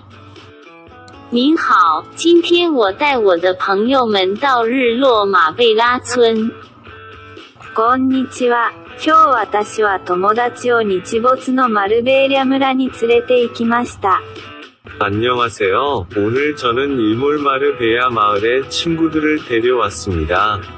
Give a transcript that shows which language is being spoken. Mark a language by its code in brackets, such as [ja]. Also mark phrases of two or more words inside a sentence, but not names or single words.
[zh] 您好，今天我带我的朋友们到日落马贝拉村。 [ja] こんにちは。今日私は友達を日没のマルベーリャ村に連れて行きました。 [ko] 안녕하세요. 오늘 저는 일몰마르베야 마을에 친구들을 데려왔습니다.